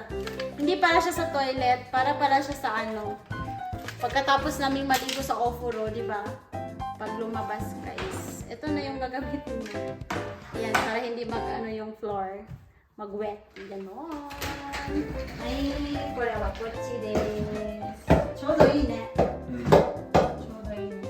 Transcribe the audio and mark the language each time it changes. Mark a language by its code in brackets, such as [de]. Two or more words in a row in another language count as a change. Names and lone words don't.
[tl] Hindi para siya sa toilet, para siya sa ano. Pagkatapos naming maligo sa ofuro, di ba? Pag lumabas, guys. Ito na yung gagamitin mo. Ayan, para hindi mag-ano yung floor. Mag-wet. Ganon. Ay, [ja] これはこっちです. ちょうどいいね。ちょうどいいね.